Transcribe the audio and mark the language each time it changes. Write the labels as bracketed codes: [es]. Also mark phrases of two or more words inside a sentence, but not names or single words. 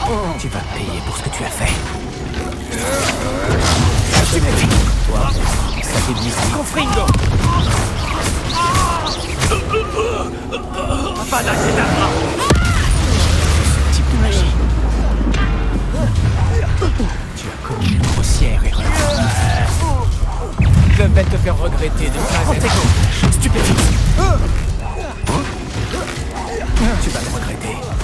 [fr] Tu vas payer pour ce que tu as fait. Toi, ça t'éblouit. Confringo. Avada Kedavra. Ce type de magie. Tu as commis une grossière erreur. Je vais te faire regretter de ta stupéfique. Tu vas le regretter.